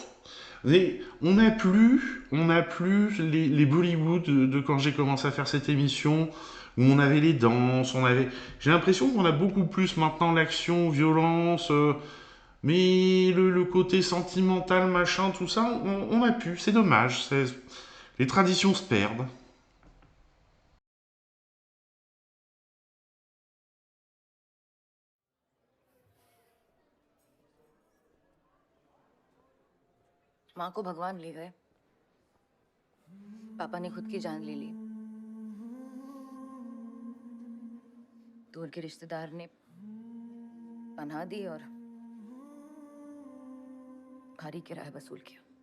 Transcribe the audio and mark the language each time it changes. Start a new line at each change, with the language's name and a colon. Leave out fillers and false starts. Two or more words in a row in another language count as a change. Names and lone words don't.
French: Mais on n'a plus les Bollywood de quand j'ai commencé à faire cette émission, où on avait les danses, J'ai l'impression qu'on a beaucoup plus maintenant l'action, violence, mais le côté sentimental, machin, tout ça, on n'a plus. C'est dommage. Les traditions se perdent.
Hindi: माँ को भगवान ले गए, पापा ने खुद की जान ले ली, दूर के रिश्तेदार ने पनाह दी और भारी किराया वसूल किया।